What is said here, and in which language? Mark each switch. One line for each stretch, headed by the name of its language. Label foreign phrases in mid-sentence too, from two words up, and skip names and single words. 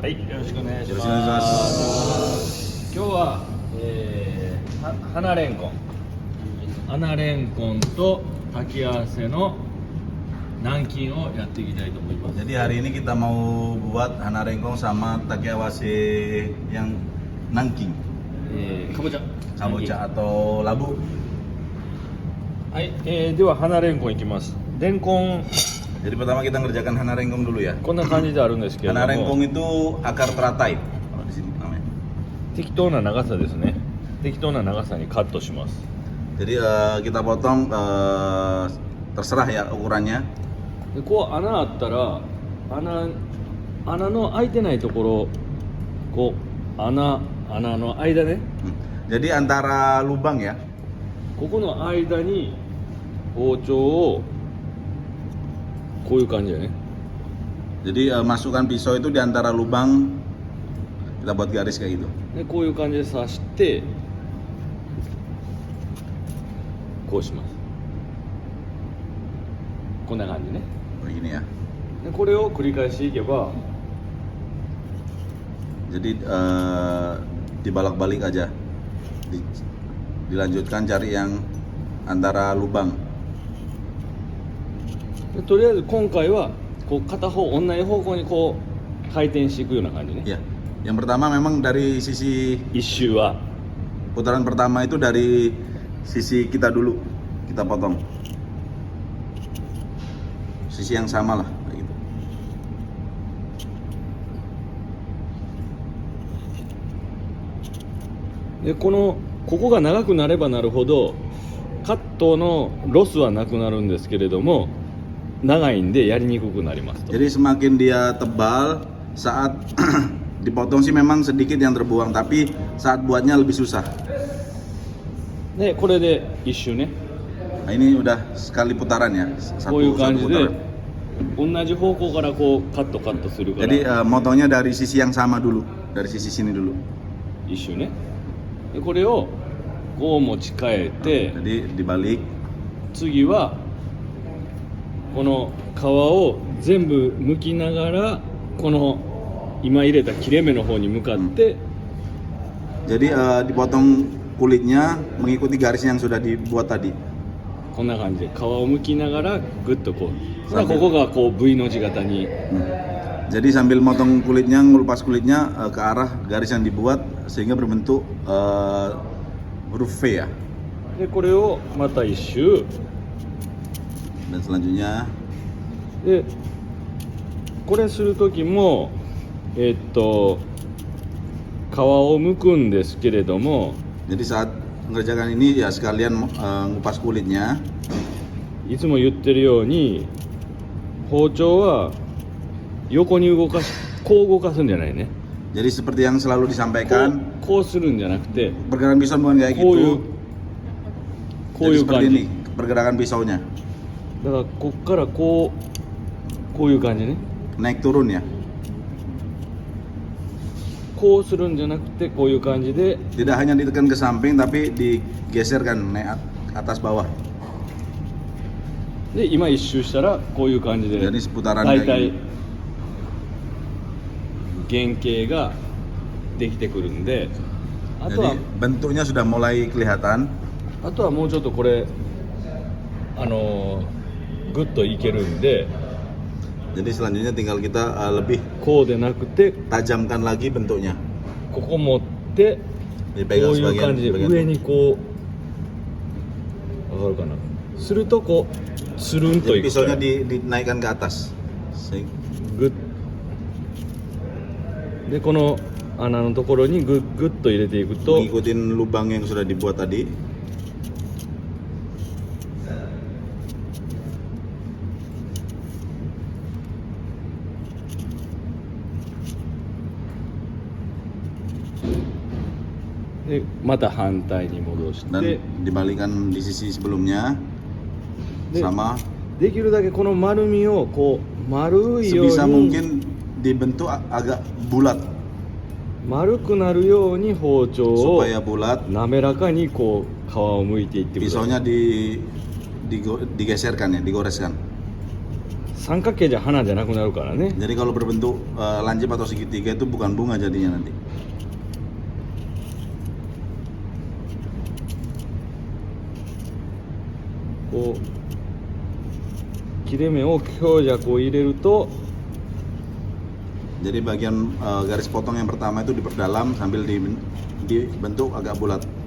Japanese: はい、よろしくお願いします。よろしくお願いします。今日は、花レンコン、花レンコンと炊き合わせの南京をやっていきたいと思います。
Indonesian: Jadi hari ini kita mau buat
Japanese: 花レンコン
Indonesian: sama takiawase yang Nanking,
Japanese: かぼちゃ
Indonesian: kabocha atau labu.
Japanese: はい、では花レンコンいきます。レンコン
Indonesian: Jadi pertama kita ngerjakan
Japanese: 花レンコン
Indonesian: dulu ya.
Japanese: こんな感じであるんですけれど
Indonesian: Hana
Japanese: も、
Indonesian: rengkong itu akar teratai kalau di sini namanya.
Japanese: 適当な長さですね。適当な長さにカットします。
Indonesian: Jadi kita potong terserah ya ukurannya.
Japanese: でこう穴あったら穴の開いてないところ、こう穴の間ね、
Indonesian: Jadi antara lubang ya.
Japanese: ここの間に包丁をこういう感じだね。
Indonesian: Jadi masukkan pisau itu di antara lubang, kita buat garis kayak gitu.
Japanese: でこういう感じで刺してこうします。こんな感じね。
Indonesian: Begini ya.
Japanese: でこれを繰り返していけば、
Indonesian: Jadi dibalak-balik aja. Dilanjutkan cari yang antara lubang.
Japanese: でとりあえず今回はこう片方同じ方向にこう回転していくような感じね。
Indonesian: Ya. Yang pertama memang dari sisi
Japanese: 一周は
Indonesian: putaran pertama itu dari sisi kita dulu. Kita potong. Sisi yang sama lah kayak gitu.
Japanese: でここが長くなればなるほどカットのロスはなくなるんですけれども、長いんでやりにくくなりますと。
Indonesian: Jadi semakin dia tebal, saat dipotong sih memang sedikit yang terbuang, tapi saat buatnya lebih susah.
Japanese: でこれで一周ね、
Indonesian: Nah, ini udah sekali putaran ya,
Japanese: こういう
Indonesian: satu
Japanese: 感じで
Indonesian: putaran.
Japanese: 同じ方向からこうカットするから
Indonesian: Jadi motongnya dari sisi yang sama dulu, dari sisi sini dulu.
Japanese: 一周ね。でこれをこう持ち替えて、
Indonesian: Jadi dibalik.
Japanese: 次はこの皮を全部剥きながらこの今入れた切れ目の方に向かって、
Indonesian: Jadi dipotong kulitnya mengikuti garis yang sudah dibuat tadi.
Japanese: こんな感じで皮を剥きながらグッとこう、ここがこう V の字型に
Indonesian: Jadi sambil motong kulitnya, ngulepas kulitnya ke arah garis yang dibuat sehingga berbentuk huruf V ya.
Japanese: でこれをまた一周
Indonesian: Dan selanjutnya
Japanese: でこれする時も皮を剥くんですけれども、
Indonesian: jadi saat mengerjakan ini ya sekalian ngupas kulitnya.
Japanese: いつも言ってるように包丁は横にこう動かすんじゃないね。
Indonesian: Jadi seperti yang selalu disampaikan,
Japanese: こうするんじゃなくて
Indonesian: pergerakan pisau bukan kayak
Japanese: こういう
Indonesian: gitu.
Japanese: こうい
Indonesian: Jadi
Japanese: う感
Indonesian: seperti
Japanese: じ
Indonesian: ini pergerakan pisaunya,
Japanese: だからこっからこういう感じね。
Indonesian: naik turun ya.
Japanese: こうするんじゃなくてこういう感じで
Indonesian: Tidak hanya ditekan ke samping tapi digeserkan naik atas bawah.
Japanese: で今一周したらこういう感じで
Indonesian: Jadi seputaran
Japanese: 大
Indonesian: kayak
Japanese: 体
Indonesian: gini.
Japanese: 原型ができてくるんで、あとは
Indonesian: Jadi bentuknya sudah mulai kelihatan.
Japanese: あとはもうちょっとこれグッといけるんで、
Indonesian: Jadi selanjutnya tinggal kita lebih
Japanese: こうでなくて
Indonesian: tajamkan lagi bentuknya.
Japanese: ここ持ってこう
Indonesian: Dipegang
Japanese: いう
Indonesian: sebagian,
Japanese: 感じで
Indonesian: sebagian.
Japanese: 上にこうわかるかな、するとこうつるんと
Indonesian: Jadi
Japanese: いく
Indonesian: pisaunya dinaikkan ke atas.
Japanese: グッでこの穴のところにグッと入れていくと
Indonesian: Ngikutin lubang yang sudah dibuat tadi.
Japanese: でまた反対に戻し
Indonesian: Dan
Japanese: て
Indonesian: dibalikan di sisi sebelumnya
Japanese: で
Indonesian: sama
Japanese: できるだけこの丸みをこう丸いよう
Indonesian: sebisa
Japanese: に
Indonesian: mungkin dibentuk agak bulat
Japanese: 丸くなるように包丁を
Indonesian: supaya bulat.
Japanese: 滑らかにこう皮を剥いていってください。
Indonesian: Pisaunya digeserkan ya, digoreskan.
Japanese: 三角形じゃ花じゃなくなるからね。
Indonesian: Jadi kalau berbentuk lancip atau segitiga itu bukan bunga jadinya nanti.
Japanese: こう切れ目を強弱を入れると
Indonesian: Jadi bagian garis potong yang pertama itu diperdalam sambil dibentuk agak bulat.